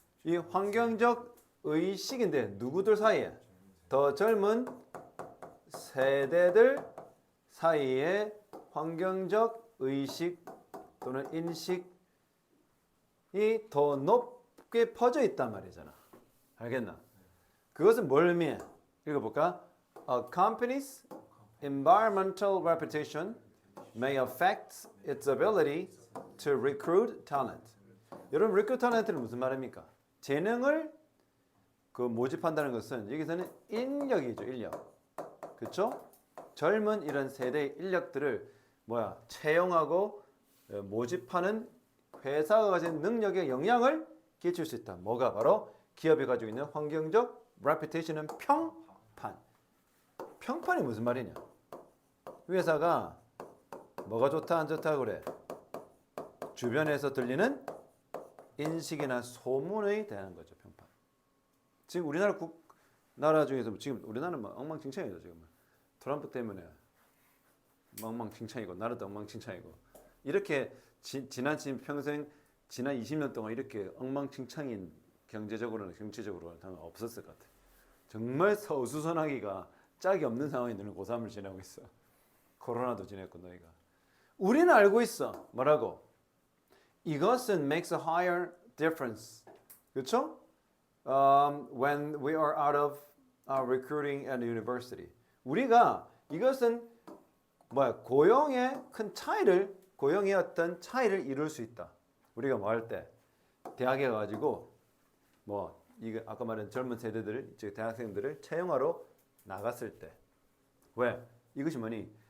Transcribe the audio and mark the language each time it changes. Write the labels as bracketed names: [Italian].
[Korean] 이 환경적 의식인데 누구들 사이에? 더 젊은 세대들 사이에 환경적 의식 또는 인식이 더 높게 퍼져 있단 말이잖아. 알겠나? 그것은 뭘 의미해? 읽어볼까? [English] A company's environmental reputation may affect its ability to recruit talent. [Korean] 여러분, recruit talent는 무슨 말입니까? 재능을 모집한다는 것은 여기서는 인력이죠, 인력. 그렇죠? 젊은 이런 세대의 인력들을 채용하고 모집하는 회사가 가진 능력에 영향을 끼칠 수 있다. 뭐가 바로 기업이 가지고 있는 환경적 reputation은 평판. 평판이 무슨 말이냐? 회사가 뭐가 좋다 안 좋다 그래? 주변에서 들리는 인식이나 소문에 대한 거죠, 평판. 지금 우리나라 나라 중에서 지금 우리나라는 막 엉망진창이죠, 지금. 트럼프 때문에 엉망진창이고 나라도 엉망진창이고 이렇게 지난 20년 동안 이렇게 엉망진창인 경제적으로나 정치적으로는 없었을 것 같아. 정말 어수선하기가 짝이 없는 상황이 늘 고3을 지내고 있어. 코로나도 지냈고 너희가. 우리는 알고 있어. 뭐라고? 이것은 [English] makes a higher difference. [Korean] 그렇죠? [English] When we are out of recruiting at university. [Korean] 우리가 이것은 고용의 큰 차이를 고용의 어떤 차이를 이룰 수 있다. 우리가 뭐 할 때 대학에 가가지고 이거 아까 말한 젊은 세대들, 즉 대학생들을 채용하러 나갔을 때 왜? 이것이 뭐니?